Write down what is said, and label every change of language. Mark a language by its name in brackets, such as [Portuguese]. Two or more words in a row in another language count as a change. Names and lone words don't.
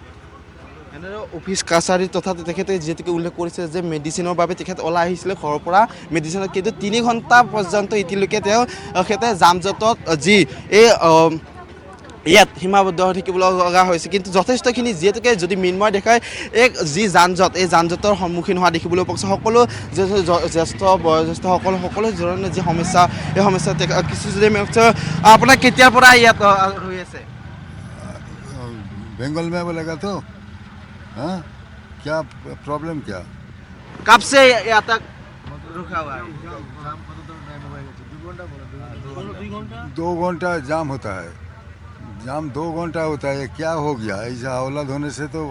[Assamese] এনেদৰে অফিচ কাছাৰী তথা তেখেতে যিহেতুকে উল্লেখ কৰিছে যে মেডিচিনৰ বাবে তেখেত ওলাই আহিছিলে ঘৰৰ পৰা মেডিচিনত কিন্তু 3 ঘণ্টা পৰ্যন্ত এতিয়ালৈকে তেখেতে যাম জঁটত যি এই ইয়াত সীমাবদ্ধ হৈ থাকিব লগা হৈছে কিন্তু যথেষ্টখিনি যিহেতুকে যদি মৃন্ময় দেখায় এক যি যান জঁট এই যান জঁটৰ সন্মুখীন হোৱা দেখিবলৈ পোৱা গৈছে সকলো জ্যেষ্ঠ বয়োজ্যেষ্ঠসকল সকলো ধৰণৰ যি সমস্যা এই সমস্যা কিছু যদি আপোনাৰ কেতিয়াৰ পৰা ইয়াত হৈ আছে [Hindi] बंगाल में बोलेगा तो हाँ क्या प्रॉब्लम क्या कब से यहाँ तक रुका हुआ है 2 घंटा जाम होता है जाम 2 घंटा होता है क्या हो गया ऐसा औलाद होने से तो